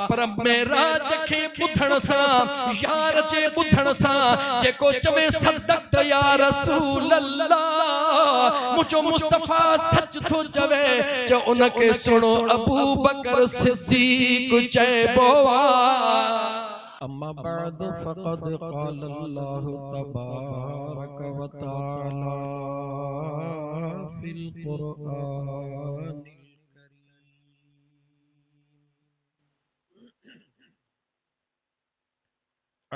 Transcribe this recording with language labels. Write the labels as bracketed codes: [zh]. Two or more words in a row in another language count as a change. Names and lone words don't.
[sd] पर मेराज खे ॿुधण सां, यार जे ॿुधण सां, जेको चवे [ar] صدقت يا رسول الله, [sd] मुझो मुस्तफा सच थो चवे, जो उनखे सुनो अबू बकर सिद्दीक चइबो आ। [ar] أما بعد فقد قال الله تبارك وتعالى في القرآن الكريم.